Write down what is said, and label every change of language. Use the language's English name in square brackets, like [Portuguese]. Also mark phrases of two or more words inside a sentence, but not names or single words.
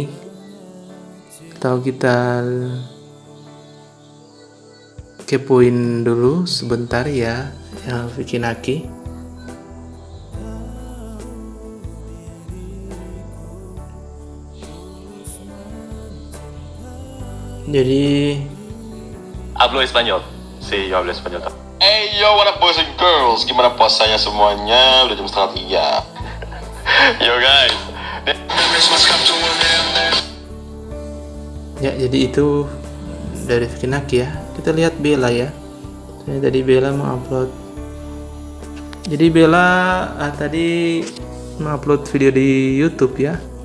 [Indonesian] Atau kita kepoin dulu sebentar ya yang bikin Aki. Jadi [Spanish] hablo español. Sí, yo hablo español. [English] Hey yo, what up boys and girls? [Indonesian] Gimana puasanya semuanya? Udah jam 2:30. [English] Yo guys. [Indonesian] ya, jadi itu dari bikin Aki ya. Kita lihat Bella ya. Tadi Bella mengupload. Jadi Bella tadi mengupload video di YouTube ya.